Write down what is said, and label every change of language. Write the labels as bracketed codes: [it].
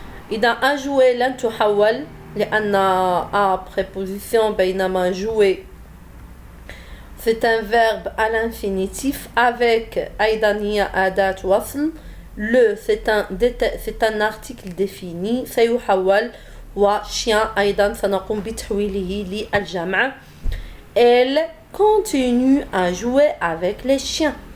[ar] إذا [fr] à jouer [ar] لن تحول لأن [fr] à préposition [ar] بينما [fr] jouer c'est un verbe à l'infinitif avec [ar] أيضا هي أداة وصل. [fr] le c'est un article défini [ar] سيحول. وchien أيضا سنقوم بتحويله للجمع. [fr] Elle continue à jouer avec les chiens.